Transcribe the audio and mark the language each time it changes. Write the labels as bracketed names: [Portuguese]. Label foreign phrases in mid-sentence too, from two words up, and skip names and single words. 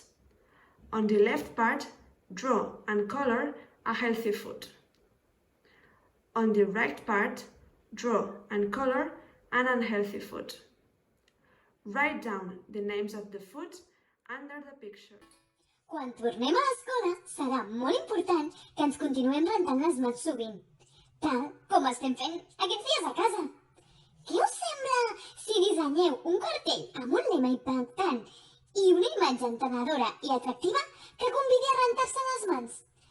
[English] On the left part, draw and color a healthy food. On the right part, draw and color an unhealthy food. Write down the names of the foods under the picture. [Catalan] Quan tornem a l'escola serà molt important que ens continuem rentant les mans sovint, tal com estem fent aquests dies a casa. Què us sembla si dissenyeu un cartell amb un lema impactant i una imatge entenedora i atractiva que convidi a rentar-se les mans?